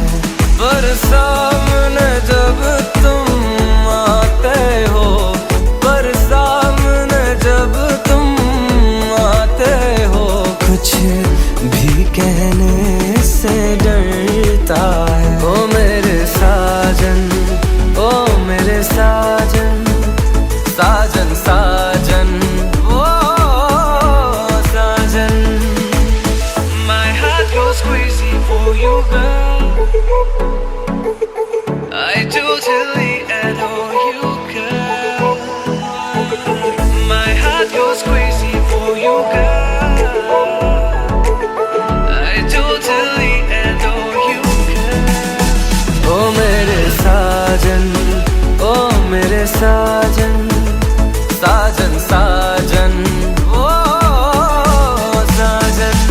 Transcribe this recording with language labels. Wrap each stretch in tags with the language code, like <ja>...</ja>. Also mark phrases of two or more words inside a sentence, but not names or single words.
<hi>पर सामने जब तुम आते हो, पर सामने जब तुम आते हो, कुछ भी कहने से डरता है। ओ मेरे साजन, ओ मेरे साजन, साजन साजन, ओ साजन।</hi> <en>My heart goes crazy for you, girl. I totally adore you, girl. My heart goes crazy for you, girl. I totally adore you, girl.</en> <hi>ओ मेरे साजन, ओ मेरे साजन, साजन साजन, ओ साजन।</hi>